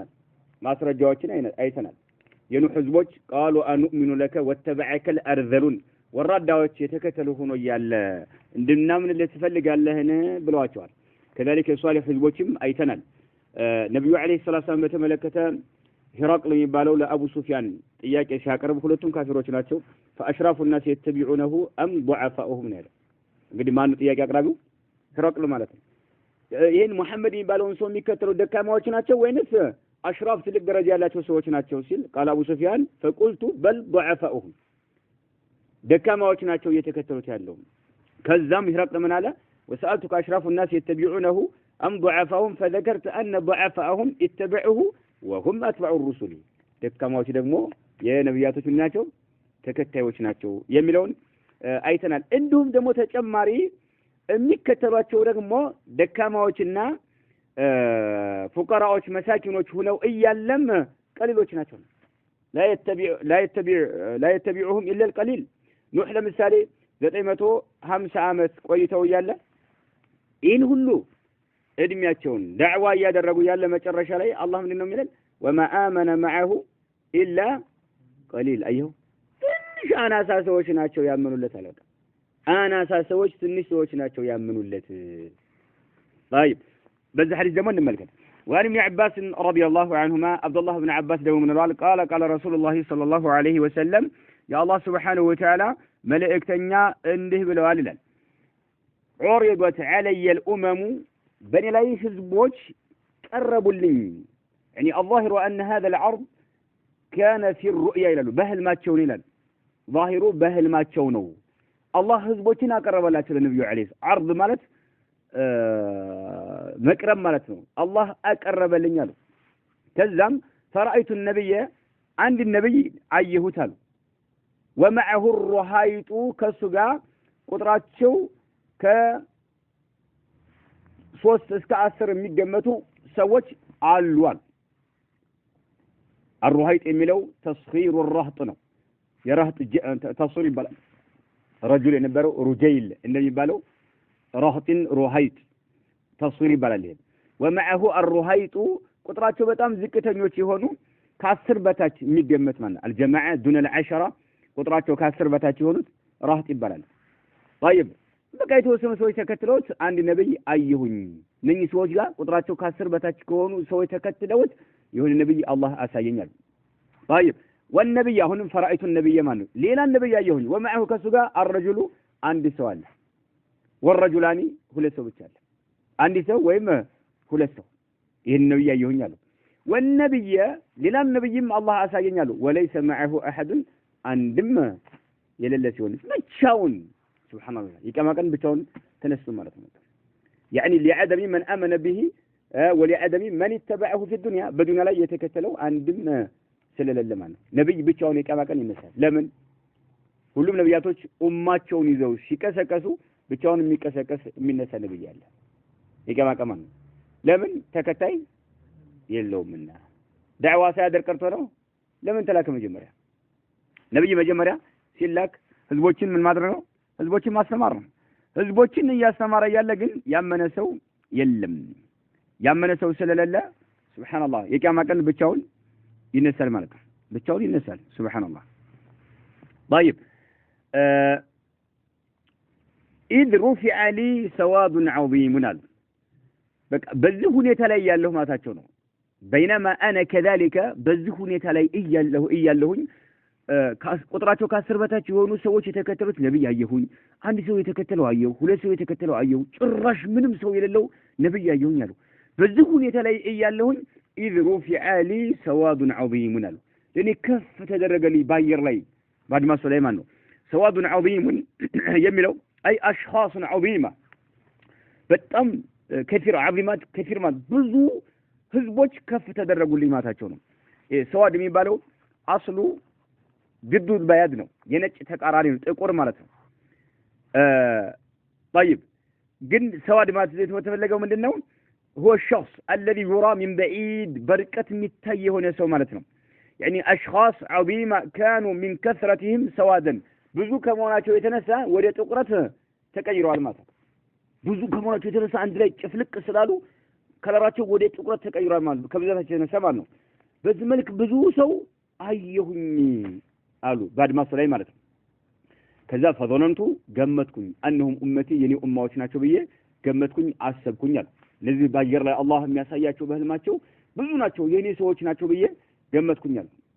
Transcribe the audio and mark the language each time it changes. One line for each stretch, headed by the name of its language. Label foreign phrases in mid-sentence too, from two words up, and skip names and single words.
Amharic: አይተናል። የኑህ ህዝቦች ቃሉ
Arabic: أنؤمن لك واتبعك الأرذلون
Amharic: ወራዳዎች የተከተሉ ሆኖ ያለ እንድናምንልህ ትፈልጋለህን ብለዋቸዋል። ከذلك የሷሊህ ህዝቦችም አይተናል። ነብዩ
Arabic: عليه الصلاة والسلام
Amharic: በተመለከተ ሂራቅል የሚባለው ለአቡ ሱፊያን ጥያቄ ሲያቀርብ ሁለቱም ካፊሮች ናቸው።
Arabic: فاشراف الناس يتبعونه ام ضعفاؤهم
Amharic: ነው። እንግዲህ ማን ጥያቄ አቅራቢው? ሂራቅል ማለት ነው። ይሄን መሐመድ የሚባለውን ሰው የሚከተሉ ደካማዎች ናቸው ወይንስ አሽራፍ ትልቅ ደረጃ ያላቸው ሰዎች ናቸው ሲል ቃል አቡ ሱፊያን
Arabic: فقلت بل ضعفاؤهم
Amharic: ደካማዎች ናቸው እየተከተሉት ያለው። ከዛም ሂራቅል ምን አለ?
Arabic: وسألتك أشراف الناس يتبعونه ام ضعفاؤهم فذكرت ان ضعفاءهم اتبعوه وهم أتبع الرسل
Amharic: ደካማዎች ደግሞ የነብያቶች ናቸው ተከታዮች ናቸው የሚለውን አይተናል። እንዲሁም ደግሞ ተጨማሪ የሚከተሏቸው ደግሞ ደካማዎችና ፉቀራዎች መሳኪኖች ሆነው እያለም ቀሊሎች ናቸው።
Arabic: لا يتبعهم الا القليل።
Amharic: ኑህ ለምሳሌ 950 ዓመት ቆይተው እያለ ይህን ሁሉ እድሜያቸውን ዳዕዋ እያደረጉ ያለ መጨረሻ ላይ አላህ ምንድነው የሚለን?
Arabic: وما آمن معه إلا قليل።
Amharic: አየሁ ትንሽ አናሳ ሰዎች ናቸው ያመኑለት አለ። አናሳ ሰዎች ትንሽ ሰዎች ናቸው ያመኑለት። طيب በዚህ ሐዲስ ደግሞ እንመልከት።
Arabic: وعن ابن عباس رضي الله عنهما عبد الله بن عباس
Amharic: ደግሞ ምን
Arabic: قال قال رسول الله صلى الله عليه وسلم يا الله سبحانه وتعالى
Amharic: መልእክተኛ እንዲህ ብለዋል ይላል:
Arabic: عرضت علي الأمم
Amharic: በኔ ላይ ህዝቦች ቀረቡልኝ።
Arabic: يعني الظاهر أن هذا العرض كان في الرؤيا
Amharic: ይላሉ። በህልማቸው ነው ይላል። ظاهሩ በህልማቸው ነው። አላህ ህዝቦችን አቀረበላቸው ለነብዩ አለይሂ عرض ማለት መቅረብ ማለት ነው። አላህ አቀረበልኝ አሉ። ከዛም
Arabic: فرأيت النبي
Amharic: አንድ ነብይ አየሁት አሉ።
Arabic: ومعه الرهيط
Amharic: ከሱ ጋር ቁጥራቸው ከ3 እስከ 10 የሚገመቱ ሰዎች አሉ አሉ። الرهيط የሚለው ተስኺሩ الرهط ነው። የረህጥ ተስኺር ይባላል። ረጁል የነበረው ሩጀይል እንደሚባለው ረህጥን ሩሃይጥ ተስኺር ይባላል። ይሄ
Arabic: ومعه الرهيط
Amharic: ቁጥራቸው በጣም ዝቅተኞች የሆኑ ከ10 በታች የሚገመት ማለት ነው።
Arabic: الجماعه دون العشرة
Amharic: ቁጥራቸው ከ10 በታች የሆኑት ረህጥ ይባላል። طيب በቃ የተወሰኑ ሰዎች ተከትለውት አንድ ነብይ አየሁኝ። እነኚህ ሰዎች ጋር ቁጥራቸው ከ10 በታች ከሆኑ ሰዎች ተከትለውት የሆነ ነብይ አላህ አሳየኛል።
Arabic: طيب والنبي
Amharic: አሁንም
Arabic: فرأيت النبي
Amharic: ማለት ሌላ ነብይ አየሁኝ። ومعه ከሱ ጋር الرجل አንድ ሰው አለ። والرجلان ሁለት ሰው ብቻ አለ። አንድ ሰው ወይም ሁለት ሰው ይሄን ነብይ አየሁኝ አለ። والنبي ሌላ ነብይም አላህ አሳየኛል።
Arabic: وليس معه احد
Amharic: አንድም የሌለ ሲሆን ብቻውን ሱብሃንአላህ ይቀማቀን ብቻውን ተነስቶ ማለት ነው።
Arabic: يعني لعدم من آمن به ولعدم من اتبعه في الدنيا
Amharic: በዱንያ ላይ የተከተለው አንድም ስለሌለ ማለት ነው። ነብይ ብቻውን ይቀማቀን ይነሳል። ለምን? ሁሉም ነብያቶች ኡማቸውን ይዘው ሲቀሰቀሱ ብቻውን የሚነሳ ነብይ አለ። ይቀማቀን ማለት ነው። ለምን? ተከታይ የለውምና። ዳዕዋ ሳያደርግ ቀርቶ ነው። ለምን ተላከ? መጀመሪያ ነብይ መጀመሪያ ሲላክ ህዝቦችን ምን ማድረግ ነው? ህዝቦችን ማስተማር ነው። ህዝቦችን እያስተማረ ያለ ግን ያመነ ሰው የለም። ያመነ ሰው ስለሌለ ሱብሃንአላህ የቂያማ ቀን ብቻውን ይነሳል ማለት ነው። ብቻውን ይነሳል። ሱብሃንአላህ
Arabic: طيب إذ رفع لي سواد عظيم
Amharic: በቃ በዚህ ሁኔታ ላይ ያለሁ ማታቸው ነው
Arabic: بينما أنا
Amharic: ከذلك በዚህ ሁኔታ ላይ እያለሁኝ ቁጥራቸው ከ10 በታች የሆኑ ሰዎች የተከተሉት ነብይ አየሁኝ አንድ ሰው የተከተለው አየሁ ሁለት ሰው የተከተለው አየሁ ጭራሽ ምንም ሰው የሌለው ነብይ አየሁኝ አሉ በዚህ ሁኔታ ላይ እያለሁኝ
Arabic: إذ رفع لي سواد عظيم
Amharic: አሉ ለኔ ከፍ ተደረገልኝ ባየር ላይ ባድማስ ሱለይማን ነው
Arabic: سواد عظيم
Amharic: የሚለው አይ
Arabic: أشخاص عظيمة
Amharic: በጣም
Arabic: كثير عظيمات كثير
Amharic: ማለት ብዙ ህዝቦች ከፍ ተደረጉልኝ ማታቸው ነው ሰዋድ የሚባለው አስሉ
Arabic: ضد البياض
Amharic: ነው የነጭ ተቃራኒ ነው ጥቁር ማለት ነው
Arabic: طيب
Amharic: ግን ሰዋድ ማለት የተፈለገው ምንድነው
Arabic: هو الشخص الذي يرى من بعيد بركة متى هنا سو مالتنا يعني أشخاص عظيمة كانوا من كثرتهم سوادا
Amharic: ብዙ ከመሆናቸው የተነሳ ወደ ጥቁረት ተቀይረዋል ማለት ነው ብዙ ከመሆናቸው የተነሳ አንድ ላይ ጭፍልቅ ስላሉ ከለራቸው ወደ ጥቁረት ተቀይሯል ማለት ነው ከብዛታቸው የተነሳ ማለት ነው በዚህ መልክ ብዙ ሰው አየሁኝ አሉ ባድማስ ላይ ማለት ነው ከዛ ፈዘነንቱ ገመትኩኝ
Arabic: أنهم أمتي
Amharic: የኔ ኡማዎች ናቸው ብዬ ገመትኩኝ አሰብኩኝ አሉ ለዚህ ባየር ላይ አላህ የሚያሳያቸው በህልማቸው ብዙ ናቸው የኔ ሰዎች ናቸው ብዬ ገመትኩኝ አሉ